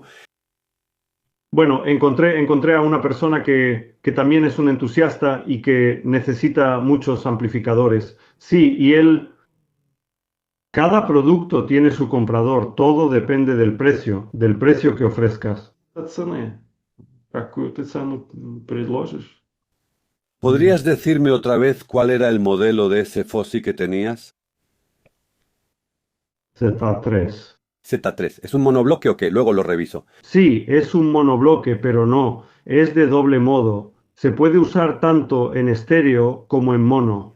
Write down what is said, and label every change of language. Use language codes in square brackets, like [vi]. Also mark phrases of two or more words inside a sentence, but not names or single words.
[es] Bueno, encontré a una persona que también es un entusiasta y que necesita muchos amplificadores. Sí, y cada producto tiene su comprador, todo depende del precio que ofrezcas. [ru] От цены. Какую ты цену предложишь? [es] ¿Podrías decirme otra vez cuál era el modelo de ese Fosi que tenías? Z3. Z3. ¿Es un monobloque o qué? Luego lo reviso. Sí, es un monobloque, pero no, es de doble modo. Se puede usar tanto en estéreo como en mono.